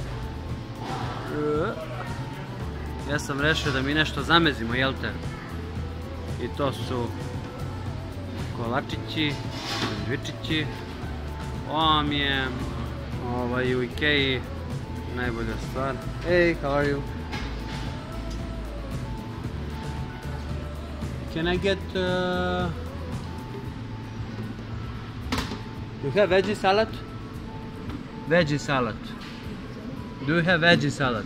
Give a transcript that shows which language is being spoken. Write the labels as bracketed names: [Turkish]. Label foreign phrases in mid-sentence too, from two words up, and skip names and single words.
[Serbian] Ja sam rešio da mi nešto zamezimo, jel te? I to su kolačići, sandvičići. Ovo mi je u Ikeji najbolja stvar. [English] Hey, how are you? Can I get... Do you have veggie salad? Veggie salad. Do you have veggie salad?